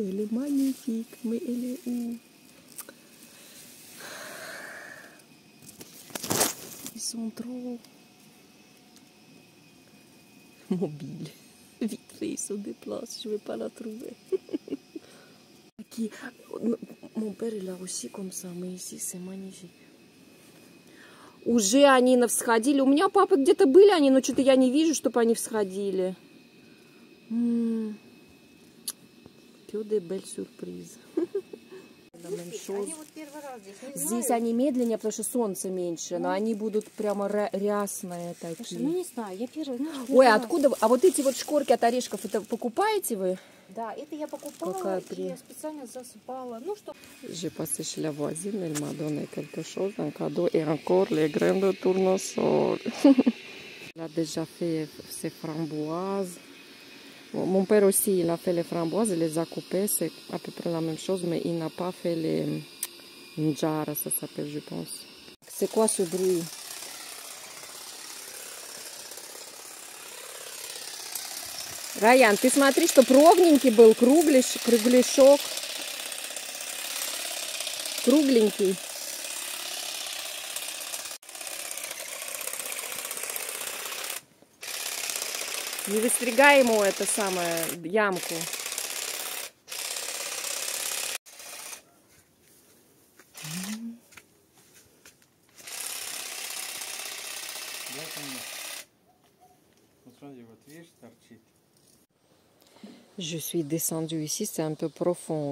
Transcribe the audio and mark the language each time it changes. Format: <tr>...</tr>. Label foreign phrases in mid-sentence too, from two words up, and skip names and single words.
<fr>Elle est magnifique. Mais elle est où? Ils sont trop mobiles. Vite fait, ils se déplacent. Je ne vais pas la trouver. Qui... Mon père, il a aussi comme ça. Mais ici, c'est magnifique.</fr> <ru>Уже они всходили. У меня папа где-то были они, но что-то я не вижу, чтобы они всходили.</ru> <fr>Que de belles surprises.</fr> <ru>Они вот первый раз здесь не Здесь знаю. они медленнее, потому что солнце меньше, но они будут прямо рясные Слушай, такие. ну не знаю, я первый, ну, Ой, первый раз. откуда? А вот эти вот шкорки от орешков, это покупаете вы? Да, это я покупала Какая и специально засыпала. Ну что?</ru> <fr>J'ai passé chez la voisine, elle m'a donné quelque chose, un cadeau, et encore les graines de tournesol. Elle a déjà fait ses framboises. Bon, mon père aussi, il a fait les framboises, il les a coupées, c'est à peu près la même chose, mais il n'a pas fait les njara, ça s'appelle, je pense. C'est quoi ce bruit?</fr> <ru>Раян, ты смотри, чтоб ровненький был, кругляшок. Кругленький. Не выстригай ему это самое, ямку.</ru> <fr>Je suis descendue ici, c'est un peu profond.</fr>